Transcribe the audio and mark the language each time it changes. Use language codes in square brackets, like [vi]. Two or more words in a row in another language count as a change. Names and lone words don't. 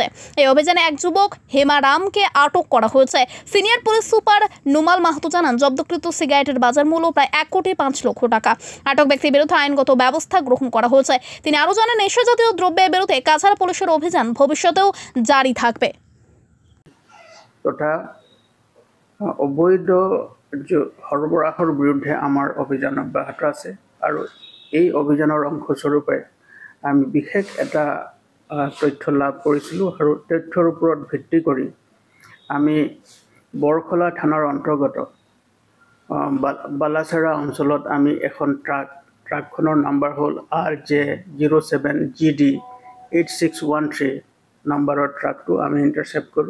[bn] এই অভিযানে এক যুবক হেমারামকে আটক করা হয়েছে। সিনিয়র পুলিশ সুপার নুমাল মাহাতো জানান, জব্দকৃত সিগারেটের বাজার মূল্য প্রায় 1,05,00,000 টাকা। আটক ব্যক্তির বিরুদ্ধে আইনগত ব্যবস্থা গ্রহণ করা হয়েছে। তিনি আরও জানান, নেশাজাতীয় দ্রব্যের বিরুদ্ধে কাছাড় পুলিশের অভিযান ভবিষ্যতেও জারি থাকবে। [as] তথা অবৈধ সৰবৰাহৰ বিৰুদ্ধে আমাৰ অভিযান অব্যাহত আছে আৰু এই অভিযানৰ অংশস্বৰূপে আমি বিশেষ এটা তথ্য লাভ কৰিছিলোঁ আৰু তথ্যৰ ওপৰত ভিত্তি কৰি আমি বৰখোলা থানাৰ অন্তৰ্গত বালাছড়া অঞ্চলত আমি এখন ট্ৰাকখনৰ নাম্বাৰ হ'ল RJ07GD8613 নাম্বাৰৰ ট্ৰাকটো আমি ইণ্টাৰচেপ্ট কৰোঁ।